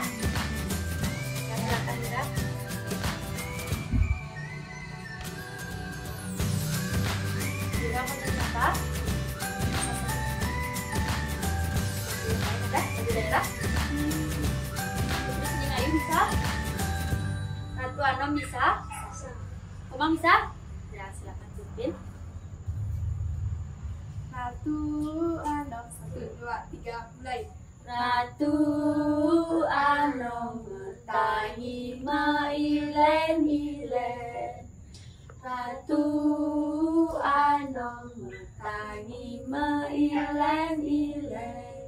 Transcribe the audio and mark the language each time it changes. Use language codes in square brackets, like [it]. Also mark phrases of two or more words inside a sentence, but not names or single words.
[id] Ya, silakan Lira. Lira mau nyanyi apa? Ada lagu daerah? Terus Nina Ayu bisa? Ratu Anom bisa? Komang bisa? Ya, silakan pimpin. Ratu Anom, 1, 2, 3, mulai. [ban] Ratu Anom bertangi mailen-ilen. Ratu Anom bertangi mailen-ilen.